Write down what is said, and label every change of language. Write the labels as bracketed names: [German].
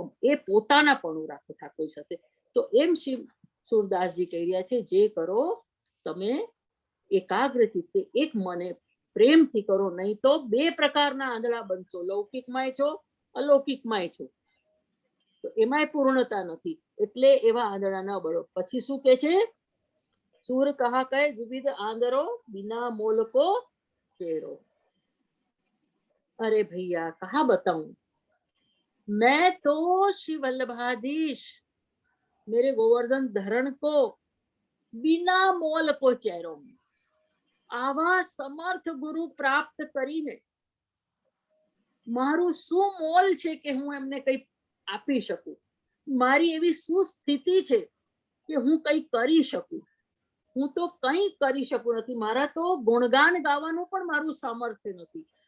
[Gujarati] એ પોતાનાપણું રાખો ઠાકોર સાથે. તો એમ શ્રી સુરદાસજી કહી રહ્યા છે, જે કરો તમે એકાગ્રચિત્તે એક મને પ્રેમથી કરો, નહીં તો બે પ્રકારના આંધળા બનશો, લૌકિકમાંય છો, અલૌકિકમાંય છો, તો એમાંય પૂર્ણતા નથી. એટલે એવા આંધળા ન બનો. પછી શું કે છે? [Hindi] सूर कहा कहे विविध आंदरो बिना मोल को चेरो. अरे भैया कहा बताऊं, मैं तो श्री वल्लभाधीश मेरे गोवर्धन धरण को बिना मोल को चेरो. [Gujarati] આવા સમર્થ ગુરુ પ્રાપ્ત કરીને મારું શું મોલ છે કે હું એમને કઈ આપી શકું, મારી એવી શું સ્થિતિ છે કે હું કઈ કરી શકું. હું તો કઈ કરી શકું નથી, મારા તો ગુણગાન ગાવાનું પણ મારું સામર્થ્ય નથી.